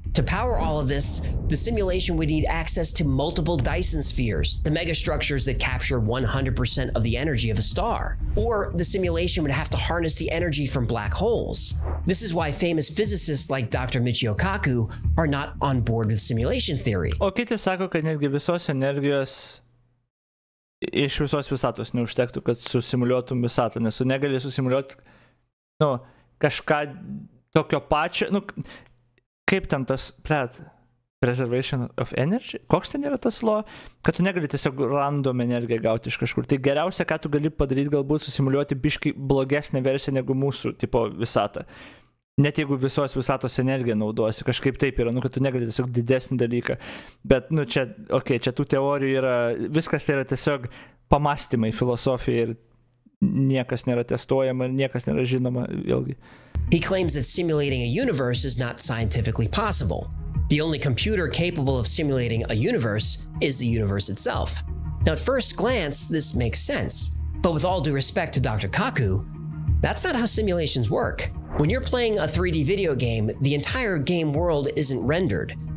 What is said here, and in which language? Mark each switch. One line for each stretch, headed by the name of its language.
English: To power all of this, the simulation would need access to multiple Dyson spheres, the megastructures that capture 100% of the energy of a star. Or the simulation would have to harness the energy from black holes. This is why famous physicists like Dr. Michio Kaku are not on board with simulation theory.
Lithuanian: O kiti sako, kad netgi visos energijos iš visos visatos neužtektų, kad susimuliuotum visatą, nes tu negali susimuliuoti, kažką tokio pačio, kaip ten tas,
English: preservation of energy?
Lithuanian: Koks ten yra tas law? Kad tu negali tiesiog random energiją gauti iš kažkur. Tai geriausia, ką tu gali padaryti, galbūt susimuliuoti biškai blogesnę versiją negu mūsų, tipo, visatą. Net jeigu visos visatos energiją naudosi, kažkaip taip yra, kad tu negali tiesiog didesnį dalyką. Bet, čia, čia tų teorijų yra, viskas tai yra tiesiog pamastymai, filosofija ir niekas nėra testuojama, niekas nėra žinoma, vėlgi.
English: He claims that simulating a universe is not scientifically possible. The only computer capable of simulating a universe is the universe itself. Now, at first glance, this makes sense. But with all due respect to Dr. Kaku, that's not how simulations work. When you're playing a 3D video game, the entire game world isn't rendered.